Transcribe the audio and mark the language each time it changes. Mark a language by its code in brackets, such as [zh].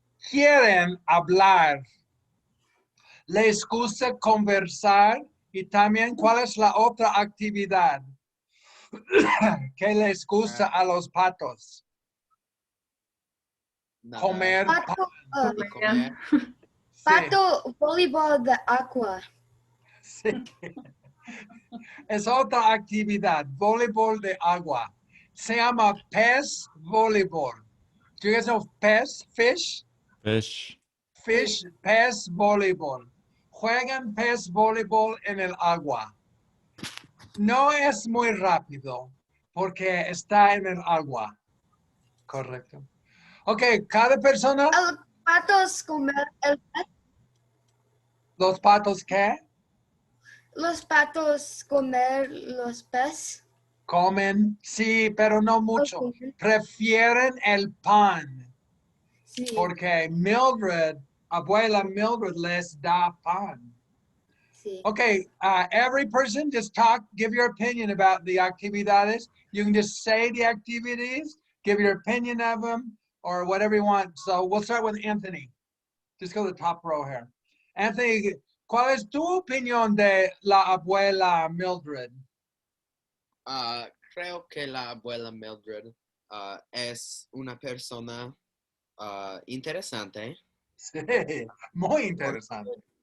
[es] Quieren hablar. Les gusta conversar y también cuál es la otra actividad que les gusta a los patos. Nada. Comer. Pato, Y comer. Sí, pato voleibol de agua. sí. Es otra actividad, voleibol de agua. Se llama pez voleibol. [en] Do you guys know pez, fish? Fish. [es] Pez voleibol. Juegan pez voleibol en el agua. No es muy rápido porque está en el agua. Correcto. Ok, cada persona. Los patos comer el pez. ¿Los patos qué? Los patos comer los peces. Comen, sí, pero no mucho. Okay. Prefieren el pan Sí. porque Mildred, abuela Mildred les da pan. Sí. [en] Okay, every person just talk, give your opinion about the actividades. You can just say the activities, give your opinion of them, or whatever you want. So we'll start with Anthony. Just go to the top row here. [es] Anthony, ¿cuál es tu opinión de la abuela Mildred? Creo que la abuela Mildred es una persona interesante. Sí, muy interesante.